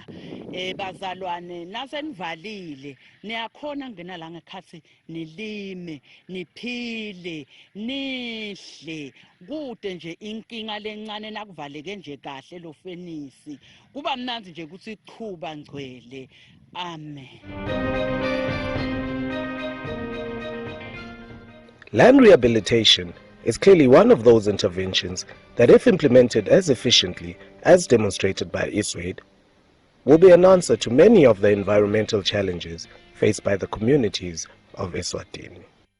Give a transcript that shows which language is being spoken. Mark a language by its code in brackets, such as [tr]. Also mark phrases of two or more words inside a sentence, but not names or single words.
[ss] Bazalwane, nasenivalile niyakhona kungena la ngekhatsi nilime, niphile, nidle. Kude nje inkinga lencane nakuvaleke nje kahle lo fenisi, kuba mnanzi nje kutsi chuba ngcwele. Amen. [en] Land rehabilitation is clearly one of those interventions that, if implemented as efficiently as demonstrated by Eswade, will be an answer to many of the environmental challenges faced by the communities of Eswatini.